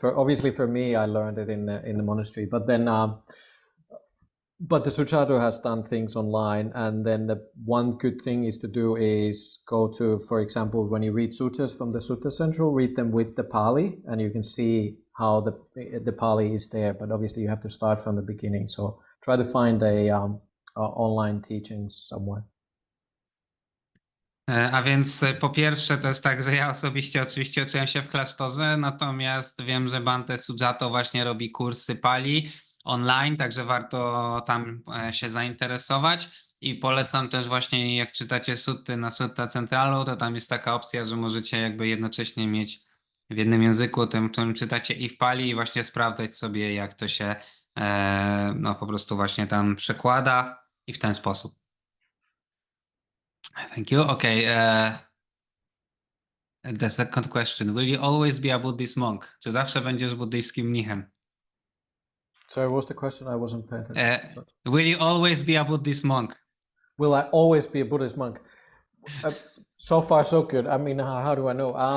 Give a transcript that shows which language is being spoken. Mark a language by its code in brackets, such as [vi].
[en] Obviously for me, I learned it in the monastery, but then but the Suchato has done things online, and then the one good thing is to do is go to, for example, when you read suttas from the Sutta Central, read them with the Pali, and you can see how the Pali is there. But obviously, you have to start from the beginning. So try to find a online teachings somewhere. [pl] A więc po pierwsze to jest tak, że ja osobiście oczywiście uczyłem się w klasztorze, natomiast wiem, że Bhante Sujato właśnie robi kursy Pali online, także warto tam się zainteresować i polecam też właśnie, jak czytacie sutty na Sutta Centralu, to tam jest taka opcja, że możecie jakby jednocześnie mieć w jednym języku, tym, którym czytacie i w Pali i właśnie sprawdzać sobie, jak to się po prostu właśnie tam przekłada i w ten sposób. [en] Thank you. Okay. The second question. Will you always be a Buddhist monk? [pl] Czy zawsze będziesz buddyjskim mnichem? [en] Sorry, what was the question? I wasn't paying attention. Will you always be a Buddhist monk? Will I always be a Buddhist monk? So far, so good. I mean, how do I know?